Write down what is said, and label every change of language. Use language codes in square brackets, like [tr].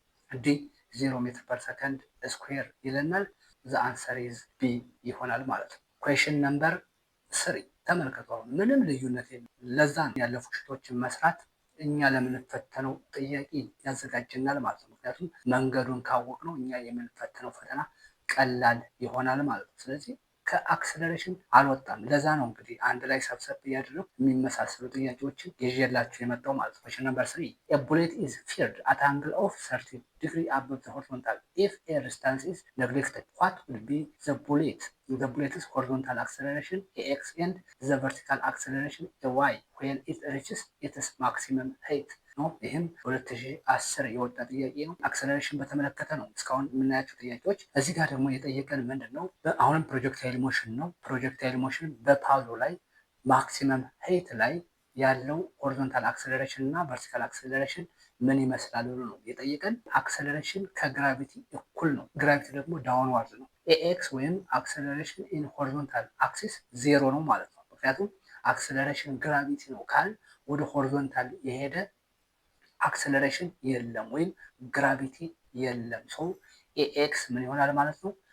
[am] ዲ 0 ሜትር ፐር ሰከንድ ስኩዌር ይለናል። [en] ዘ አንሰር ኢዝ ቢ [am] ይሆናል ማለት ነው። ኩዌሽን ነምበር 3 ተመልከቱ። ምንም ልዩነት የለም። ለዛ ያለፉ ሽቶችን መስራት እኛ ለምንፈተነው ጥያቄ ያዘጋጀናል ማለት ነው። ምክንያቱም መንገዱን ካወቅ ነው እኛ የምንፈተነው ፈተና ቀላል ይሆናል ማለት ነው። ስለዚህ ከአክሰለሬሽን አልወጣም። ለዛ ነው እንግዲህ አንድ ላይ ሰብሰብ እያደረጉ የሚመሳሰሉ ጥያቄዎችን ይዤላችሁ የመጣው ማለት ነው። [en] ኩዌሽን ነምበር 3 a bullet is fired at an angle of 30 degree above the horizontal. If a resistance is neglected, what will be the bullet's horizontal acceleration ax and the vertical acceleration ay when it reaches its maximum height? [am] ነው። ይህም 2010 የወጣ ጥያቄ ነው። አክሰለሬሽን በተመለከተ ነው እስካሁን የምናያቸው ጥያቄዎች። እዚህ ጋር ደግሞ የጠየቀን ምንድን ነው? አሁንም ፕሮጀክታይል ሞሽን ነው። ፕሮጀክታይል ሞሽን በፓዞ ላይ ማክሲመም ሄይት ላይ ያለው ሆሪዞንታል አክሰለሬሽን እና ቨርቲካል አክሰለሬሽን ምን ይመስላል ብሎ ነው የጠየቀን። አክሰለሬሽን ከግራቪቲ እኩል ነው። ግራቪቲ ደግሞ ዳውንዋርድ ነው። ኤኤክስ ወይም አክሰለሬሽን ኢን ሆሪዞንታል አክሲስ ዜሮ ነው ማለት ነው። ምክንያቱም አክሰለሬሽን ግራቪቲ ነው ካል ወደ ሆሪዞንታል የሄደ አክሰለሬሽን የለም ወይም ግራቪቲ የለም። ሰው ኤኤክስ ምን ይሆናል ማለት ነው?